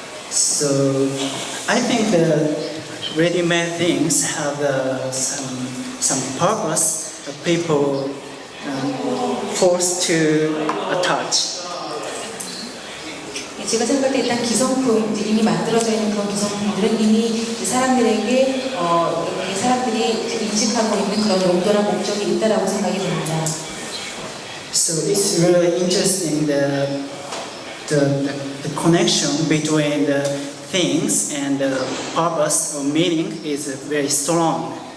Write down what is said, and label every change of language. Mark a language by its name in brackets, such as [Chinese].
[English] So I think the ready-made things have some purpose that people forced to attach. [Korean] 제가 생각할 때 일단 기성품, 이미 만들어져 있는 그런 기성품들은 이미 이제 사람들에게 이 사람들이 인식하고 있는 그런 용도나 목적이 있다라고 생각이 듭니다. [English] So it's really interesting the connection between the things and the purpose or meaning is very strong.